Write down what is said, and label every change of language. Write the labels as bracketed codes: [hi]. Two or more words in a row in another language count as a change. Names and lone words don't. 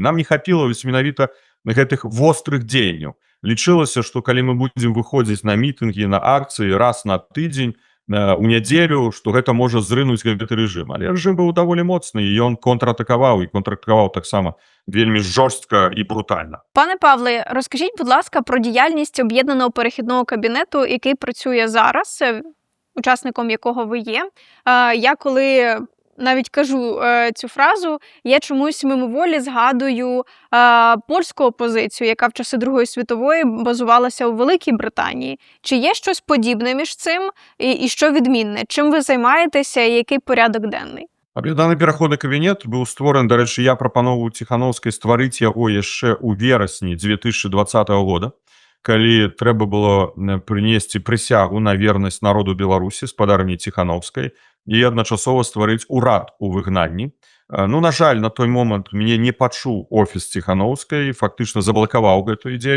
[be] Нам не хапіла менавіта гэтых вострых дзеянняў. Лічылася, што калі мы будзем выходзіць на мітынгі, на акцыі раз на тыдзень, у нядзелю, што гэта можа зрынуць гэты рэжым. Але рэжым быў даволі моцны, і ён контратакаваў, і контратакаваў таксама вельмі жорстка і брутальна. [uk] Пане Павле, розкажіть, будь ласка, про діяльність об'єднаного перехідного кабінету, який працює зараз, учасником якого ви є. Я коли навіть кажу цю фразу, я чомусь мимоволі згадую польську опозицію, яка в часи Другої світової базувалася у Великій Британії. Чи є щось подібне між цим і що відмінне? Чим ви займаєтеся і який порядок денний? [be] Аб'яднаны пераходны кабінет быў створаны, дарэчы, я прапаноўваў Ціхановскай стварыць яго яшчэ ў верасні 2020 года, калі трэба было прынесці прысягу на вернасць народу Беларусі, спадарні Ціхановскай. і адначасова стварыць урад у выгнанні. Ну, на жаль, на той момант мяне не пачуў офіс Ціханаўскай, фактычна заблакаваў гэту ідзею.